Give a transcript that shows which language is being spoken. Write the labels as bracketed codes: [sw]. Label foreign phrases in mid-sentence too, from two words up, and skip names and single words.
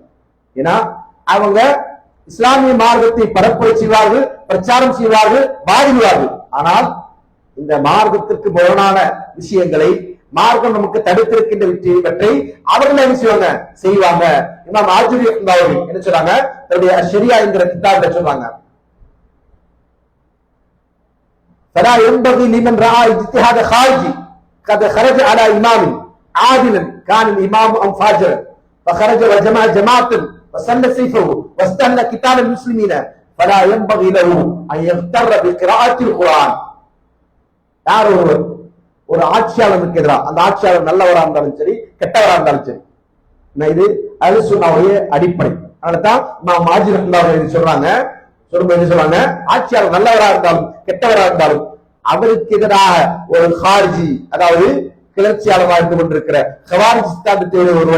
[ta] ஏன்னா அவங்க இஸ்லாமிய மார்க்கத்தை பரப்புரை செய்வார்கள், பிரச்சாரம் செய்வார்கள், வாதிடுவார்கள். ஆனால் இந்த மார்க்கத்திற்கு முரணான விஷயங்களை, மார்க்கம் நமக்கு தடுத்திருக்கின்றவற்றை அவர்கள் என்ன செய்வாங்க, செய்வாங்க. இமாம் ஆஜூரி அவர்கள் என்ன சொல்றாங்க, தன்னுடைய ஷரியா என்கிற கிதாபில் சொல்றாங்க, [ar] فلا ينبغي لمن راى اجتهاد خارجي قد خرج على امام عادل كان الامام ام فاجرا فخرج وجمع جماعه وسن سيفه واستهل قتال المسلمين فلا ينبغي له ان يغتر بقراءه القران. [ta] யார் ஒருவர் ஒரு ஆட்சியாளருக்கு எதிராக, அந்த ஆட்சியாளர் நல்லவரா இருந்தாலும் சரி கெட்டவரா இருந்தாலும் சரி, இது அஹ்லுஸ் சுன்னஹ்வுடைய அடிப்படை. அதனால்தான் இமாம் மாஜி ரஹ்மத்துல்லாஹி சொல்றாங்க, சொல்றாங்க, ஆட்சியாளர் நல்லவரா இருந்தாலும் கெட்டவரா இருந்தாலும் அவருக்கு எதிராக ஒரு ஹாரிஜி, அதாவது கிளர்ச்சியாளராக இருந்து கொண்டிருக்கிற ஹவாரிஜி சித்தாந்தத்தை ஒருவன்